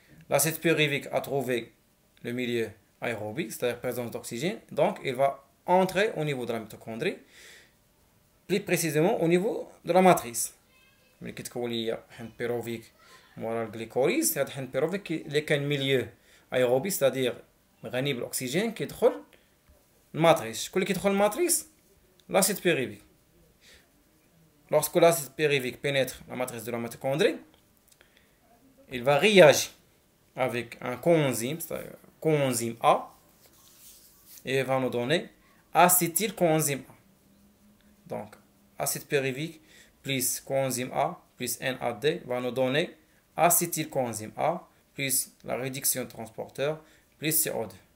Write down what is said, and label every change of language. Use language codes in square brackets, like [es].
[fr] L'acide pyruvique a trouvé le milieu aérobique, c'est-à-dire présence d'oxygène, donc il va entrer au niveau de la mitochondrie, plus précisément au niveau de la matrice. [ar] ملي كتكون ليا حمض بيروفيك مورا الجليكوليز، هذا الحمض بيروفيك اللي كان ميليو ايروبي ستادير غني بالاكسجين كيدخل الماتريس. شكون اللي كيدخل الماتريس؟ لاسيد بيروفيك. [fr] Lorsque l'acide pyruvique pénètre la matrice de la mitochondrie, il va réagir avec un coenzyme, c'est-à-dire coenzyme A, et il va nous donner acétylcoenzyme A. Donc, acide pyruvique plus coenzyme A plus NAD va nous donner acétylcoenzyme A plus la réduction de transporteur plus CO2.